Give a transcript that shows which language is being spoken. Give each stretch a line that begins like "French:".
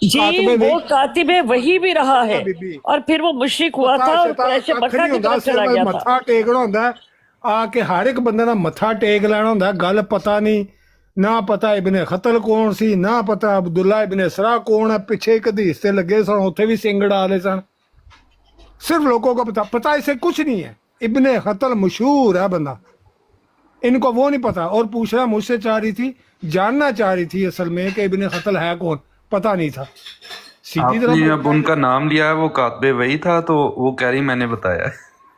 Urdu: جی وہ کاتب وحی بھی رہا ہے اور پھر وہ مشرک ہوا تھا اور قریش مکہ کی طرف چلا گیا تھا.
Punjabi: متھا ٹیکنا ہوتا ہے آ کے ہر ایک بندے دا متھا ٹیک لینا ہوتا ہے. گل پتا نہیں، نہ پتا ابن خطل کون سی، نہ پتا عبداللہ ابن سرا کون ہے. پیچھے ایک حدیث تے لگے سن، اتنے بھی سنگ ڈالے سن.
Urdu: صرف لوگوں کو پتا اسے کچھ نہیں ہے. ابن خطل مشہور ہے بندہ، ان کو وہ نہیں پتا. اور پوچھنا مجھ سے چاہ رہی تھی، جاننا چاہ رہی تھی اصل میں کہ ابن خطل ہے کون، پتا نہیں تھا. آپ نے اب ان کا نام لیا ہے، وہ کاتب وہی تھا تو وہ کہہ رہی میں نے بتایا ہے.